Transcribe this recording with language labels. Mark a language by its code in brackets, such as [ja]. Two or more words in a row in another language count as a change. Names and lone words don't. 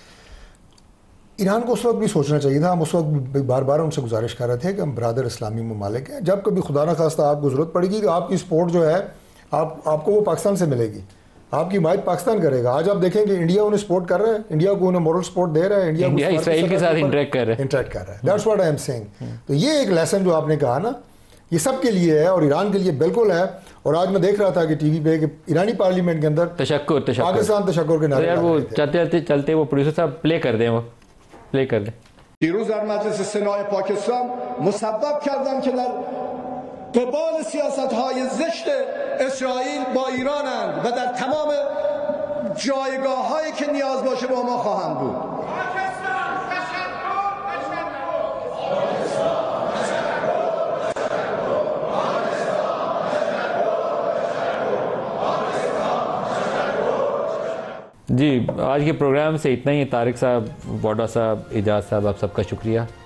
[ur] ایران کو اس وقت بھی سوچنا چاہیے تھا۔ ہم اس وقت بار بار ان سے گزارش کر رہے تھے کہ ہم برادر اسلامی ممالک ہیں، جب کبھی خدا نہ خواستہ آپ کو ضرورت پڑے گی تو آپ کی سپورٹ جو ہے آپ کو وہ پاکستان سے ملے گی، آپ کی حمایت پاکستان کرے گا. آج آپ دیکھیں گے انڈیا انہیں سپورٹ کر رہا ہے، انڈیا کو انہیں [en] moral support [ur] دے رہا ہے، انڈیا اسرائیل کے ساتھ انٹریکٹ کر رہا ہے. [en] That's what I am saying. [ur] تو یہ ایک لیسن جو آپ نے کہا نا، یہ سب کے لیے ہے اور ایران کے لیے بالکل ہے. اور آج میں دیکھ رہا تھا کہ ٹی وی پے کہ ایرانی پارلیمنٹ کے اندر پاکستان تشکر کے نعرے, وہ چلتے وہ پروڈیوسر صاحب پلے کر دیں، وہ پلے کر دیں. [fa] دیروز در مجلس سنای پاکستان مسبب کردن که در قبال سیاست‌های زشت اسرائیل با ایرانند و در تمام جایگاه‌هایی که نیاز باشه با ما خواهند بود. [ur] جی، آج کے پروگرام سے اتنا ہی. طارق صاحب، وودا صاحب، اعجاز صاحب، آپ سب کا شکریہ.